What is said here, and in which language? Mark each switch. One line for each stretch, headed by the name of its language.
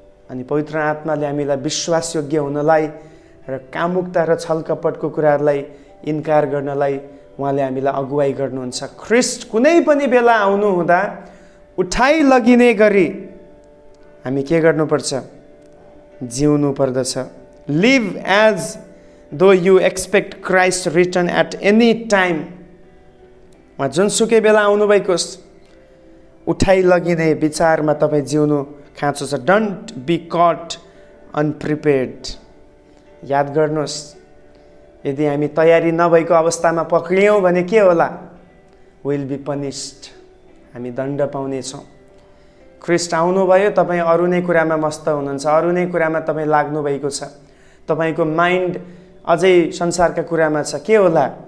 Nepali: अनि पवित्र आत्माले हामीलाई विश्वासयोग्य हुनलाई र कामुकता र छल कपटको कुराहरूलाई इन्कार गर्नलाई उहाँले हामीलाई अगुवाई गर्नुहुन्छ. ख्रिस्ट कुनै पनि बेला आउनु हुँदा उठाइ लगिने गरी हामी के गर्नुपर्छ? जिउनु पर्दछ.
English: Live as though you expect Christ return at any time.
Nepali: उहाँ जुनसुकै बेला आउनुभएको उठाइ लगिने विचारमा तपाईँ जिउनु खाँचो छ.
English: Don't be caught unprepared.
Nepali: याद गर्नुहोस्, यदि हामी तयारी नभएको अवस्थामा पक्रियौँ भने के होला?
English: Will be punished.
Nepali: हामी दण्ड पाउनेछौँ. ख्रिस्ट आउनुभयो, तपाईँ अरू नै कुरामा मस्त हुनुहुन्छ, अरू नै कुरामा तपाईँ लाग्नु भएको छ, तपाईँको माइन्ड अझै संसारका कुरामा छ, के होला?